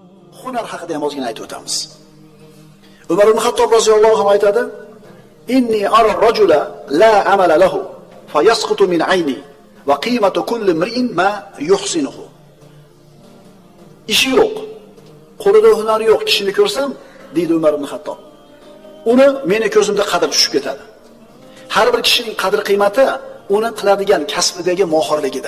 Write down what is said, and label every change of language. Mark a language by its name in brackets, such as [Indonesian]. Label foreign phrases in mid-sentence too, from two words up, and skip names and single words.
[Uzbek] hunar haqida ham ozgina aytib o'tamiz. Umar ibn Xattob [Arabic] رضي الله عنه [Uzbek] aytadi: [Arabic] "إني أرى الرجل لا عمل له فيسقط من عيني وقيمة كل امرئ ما يحسنه." [Uzbek] Ishi yo'q, qo'lida hunari yo'q kishini ko'rsam, deydi Umar ibn Xattob, uni meni ko'zimda qadr tushib ketadi. Har bir kishining qadr-qiymati uni qiladigan kasbidagi mohirligida.